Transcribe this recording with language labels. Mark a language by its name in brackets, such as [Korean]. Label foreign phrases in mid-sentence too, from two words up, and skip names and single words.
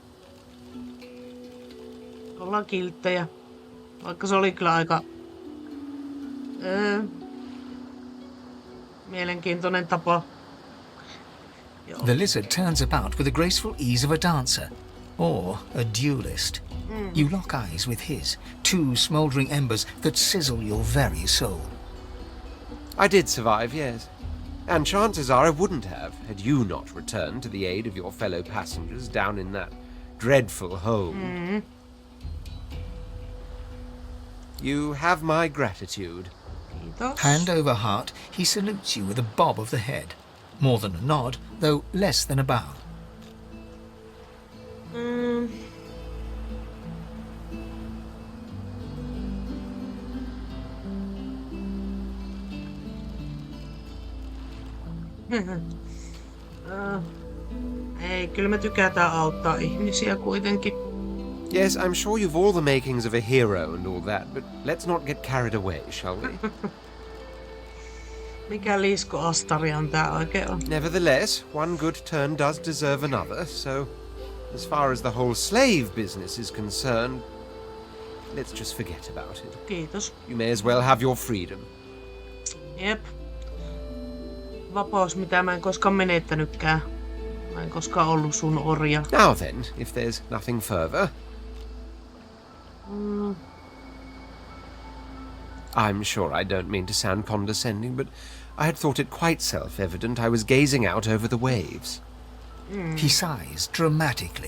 [Finnish] Ollaan kilttejä. Vaikka se oli kyllä aika Mielenkiintoinen tapa. [English] The lizard turns about with the graceful ease of a dancer, or a duelist. You lock eyes with his, two smouldering embers that sizzle your very soul. I did survive, yes. And chances are I wouldn't have, had you not returned to the aid of your fellow passengers down in that dreadful hole. You have my gratitude. Hand over heart, he salutes you with a bob of the head. More than a nod, though less than a bow. [Finnish] Ei, kyllä me tykätään auttaa ihmisiä kuitenkin. [English] Yes, I'm sure you've all the makings of a hero and all that, but let's not get carried away, shall we? [Finnish] Mikä liiskoastarian tää oikein on? [English] Nevertheless, one good turn does deserve another, so as far as the whole slave business is concerned, let's just forget about it. [Finnish] Kiitos. [English] You may as well have your freedom. [Finnish] Jep. Vapaus, mitä mä en koskaan menettänytkään. Mä en koskaan ollut sun orja. [English] Now then, if there's nothing further. I'm sure I don't mean to sound condescending, but I had thought it quite self-evident I was gazing out over the waves. He sighs dramatically.